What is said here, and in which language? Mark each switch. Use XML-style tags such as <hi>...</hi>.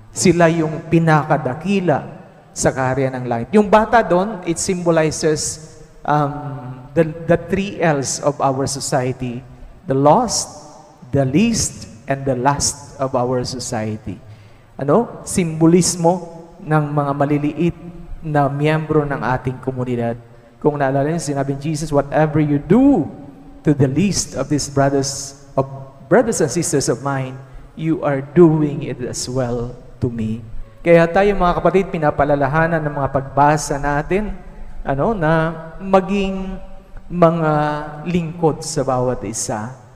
<tl>Sila yung pinakadakila sa kaharian ng langit. Yung bata doon,</tl> <en>it symbolizes the three L's of our society. The lost, the least, and the last of our society.</en> <tl>Ano? Simbolismo ng mga maliliit na miyembro ng ating komunidad. Kung naalala niyo, sinabi ni Jesus,</tl> <en>whatever you do to the least of these brothers and sisters of mine, you are doing it as well to me.</en> <tl>Kaya tayo mga kapatid, pinapalalahanan ng mga pagbasa natin, na maging mga lingkod sa bawat isa.</tl>